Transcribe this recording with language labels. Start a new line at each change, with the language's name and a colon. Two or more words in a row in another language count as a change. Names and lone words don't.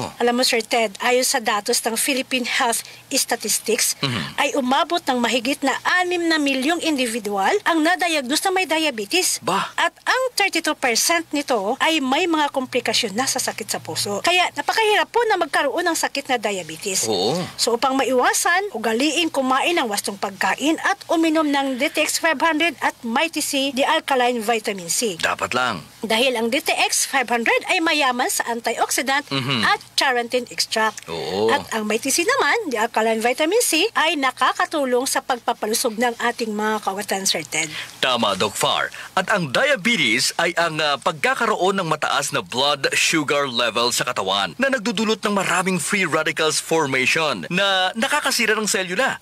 Filipino: Alam mo, Sir Ted, ayon sa datos ng Philippine Health Statistics, ay umabot ng mahigit na 6 na milyong individual ang na-diagnose na may diabetes. Bah! At ang 32% nito ay may mga komplikasyon na sa sakit sa puso. Kaya napakahirap po na magkaroon ng sakit na diabetes. Oo. So upang maiwasan, ugaliin kumain ng wastong pagkain at uminom ng DTX 500 at Mighty C,
English: the alkaline vitamin C.
Filipino: Dapat lang. Dahil ang DTX 500 ay mayaman sa antioxidant at
English: charantin extract.
Filipino: Oo. At ang Mighty C naman,
English: the alkaline vitamin C,
Filipino: ay nakakatulong sa pagpapalusog ng ating mga kawatan, Sir Ted. Tama, Doc Far. At ang diabetes ay ang pagkakaroon ng mataas na
English: blood sugar level
Filipino: sa katawan na nagdudulot ng maraming
English: free radicals formation
Filipino: na nakakasira ng selula.